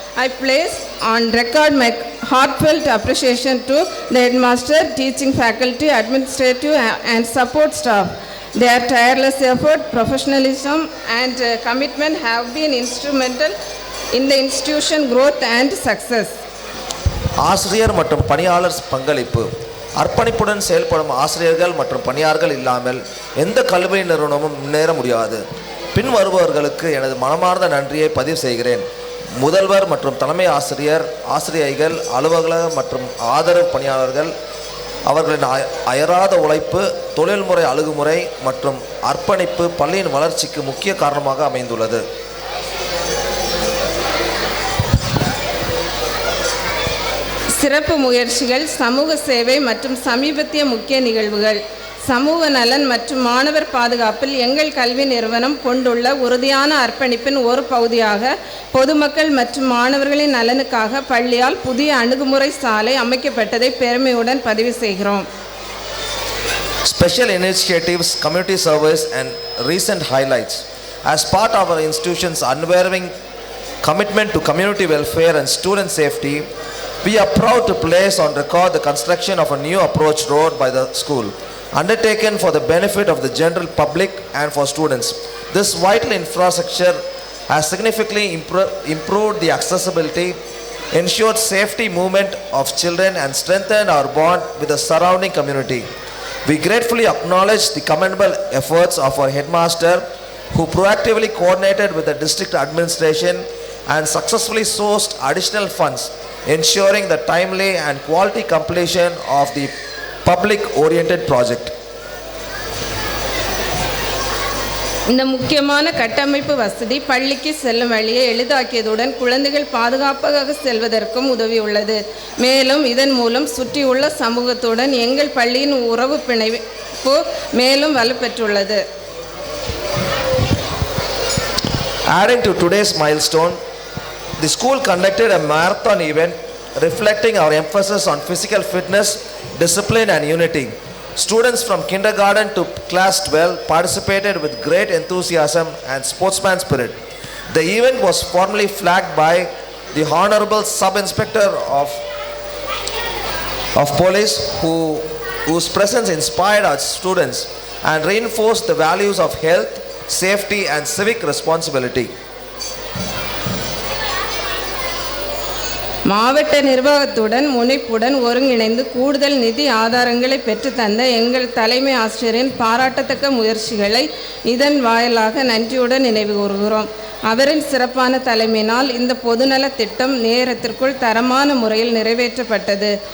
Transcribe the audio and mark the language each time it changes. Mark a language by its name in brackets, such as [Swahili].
[English] I place on record my heartfelt appreciation to the headmaster, teaching faculty, administrative and support staff. Their tireless effort, professionalism and commitment have been instrumental in the institution growth and success. [Tamil] ஆசிரியர் மற்றும் பணியாளர் பங்களிப்பு. அர்ப்பணிப்புடன் செயல்படும் ஆசிரியர்கள் மற்றும் பணியாளர்கள் இல்லாமல் எந்த கல்வி நிறுவனமும் முன்னேற முடியாது. பின் வருபவர்களுக்கு எனது மனமார்ந்த நன்றியை பதிவு செய்கிறேன். முதல்வர் மற்றும் தலைமை ஆசிரியர், ஆசிரியைகள், அலுவலக மற்றும் ஆதரவு பணியாளர்கள் அவர்களின் அயராத உழைப்பு, தொழில்முறை அணுகுமுறை மற்றும் அர்ப்பணிப்பு பள்ளியின் வளர்ச்சிக்கு முக்கிய காரணமாக அமைந்துள்ளது. சிறப்பு முயற்சிகள், சமூக சேவை மற்றும் சமீபத்திய முக்கிய நிகழ்வுகள். சமூக நலன் மற்றும் மாணவர் பாதுகாப்பில் எங்கள் கல்வி நிறுவனம் கொண்டுள்ள உறுதியான அர்ப்பணிப்பின் ஒரு பகுதியாக பொதுமக்கள் மற்றும் மாணவர்களின் நலனுக்காக பள்ளியால் புதிய அணுகுமுறை சாலை அமைக்கப்பட்டதை பெருமையுடன் பதிவு செய்கிறோம். [English] Special initiatives, community service and recent highlights. As part of our institution's unwavering commitment to community welfare and student safety, we are proud to place on record the construction of a new approach road by the school, undertaken for the benefit of the general public and for students. This vital infrastructure has significantly improved the accessibility, ensured safety movement of children and strengthened our bond with the surrounding community. We gratefully acknowledge the commendable efforts of our headmaster, who proactively coordinated with the district administration and successfully sourced additional funds, ensuring the timely and quality completion of the public-oriented project. [Tamil] இந்த முக்கியமான கட்டமைப்பு வசதி பள்ளிக்கு செல்லும் வழியை எளிதாக்கியதுடன் குழந்தைகள் பாதுகாப்பாக செல்வதற்கும் உதவியுள்ளது. மேலும் இதன் மூலம் சுற்றியுள்ள சமூகத்துடன் எங்கள் பள்ளியின் உறவு பிணைப்பு மேலும் வலுப்பெற்றுள்ளது. [English] Adding to today's milestone, the school conducted a marathon event reflecting our emphasis on physical fitness, discipline and unity. Students from kindergarten to class 12 participated with great enthusiasm and sportsman spirit. The event was formally flagged by the Honorable Sub-Inspector of Police, whose presence inspired our students and reinforced the values of health, safety and civic responsibility. [Tamil] மாவட்ட நிர்வாகத்துடன் முனைப்புடன் ஒருங்கிணைந்து கூடுதல் நிதி ஆதாரங்களை பெற்றுத்தந்த எங்கள் தலைமை ஆசிரியரின் பாராட்டத்தக்க முயற்சிகளை இதன் வாயிலாக நன்றியுடன் நினைவு கூறுகிறோம். அவரின் சிறப்பான தலைமையினால் இந்த பொதுநல திட்டம் நேரத்திற்குள் தரமான முறையில் நிறைவேற்றப்பட்டது.